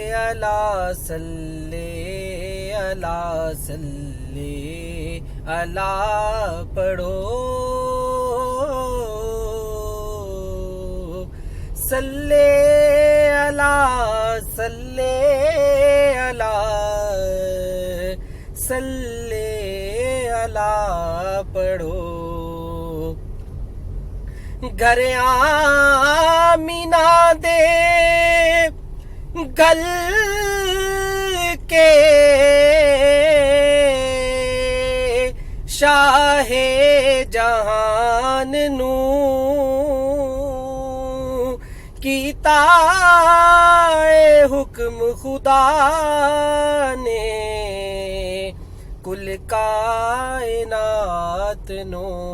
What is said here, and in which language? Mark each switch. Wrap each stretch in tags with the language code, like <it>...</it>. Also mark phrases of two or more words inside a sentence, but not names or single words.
<ar>على صلِّ على صلِّ على पढ़ो। صلِّ على صلِّ على صلِّ على पढ़ो।</ar> <pa>گھر آمنہ دے گل کے شاہ جہان نوں کیتا حکم خدا نے کل کائنات نو.</pa>